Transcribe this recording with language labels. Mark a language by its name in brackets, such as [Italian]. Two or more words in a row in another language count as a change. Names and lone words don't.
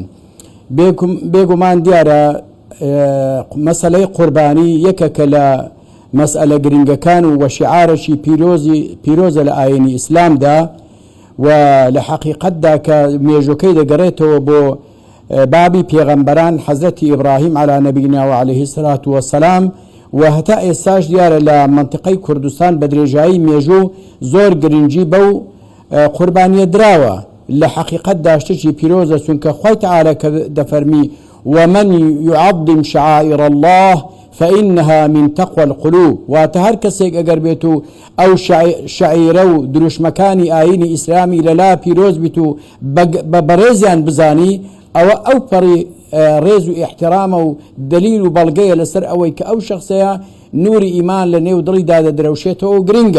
[Central Kurdish] بێگومان دیارە مەسەلەی قوربانی یەکەکە لە مەسئلە گرنگەکان و وەشیعارەشی پیرۆزە لە ئاینی ئیسلامدا و لە حەقیقەتدا کە مێژوەکەی دەگەڕێتەوە بۆ بابی پێغەمبەران حەزرەتی ئیبراهیم [Arabic] عەلا نەبینا و عەلەیهی سەلات وەسەلام [Central Kurdish] و هەتا ئێستاش دیارە لە مەنتیقەی کوردستان بە درێژایی مێژوو زۆر گرنگی بەو قوربانیە دراوە. لە حەقیقەتدا شتێکی پیرۆزە، چونکە خوای تەعالە کە دەفەرمی [Arabic] ومن يعظم شعائر الله فإنها من تقوى القلوب، [Central Kurdish] واتە هەر کەسێک ئەگەر بێت و ئەو شعیرە و دروشمەکانی ئاینی ئیسلامی لەلا پیرۆز بیت و بە بەڕێزیان بزانی، ئەوە ئەو پەڕی ڕێز و ئیحترامە و دلیل و بەڵگەیە لەسەر ئەوەی کە ئەو شخصەیە نوری ئیمان لە نێو دڵیدا دەدرەوشێتەوە و گرنگە.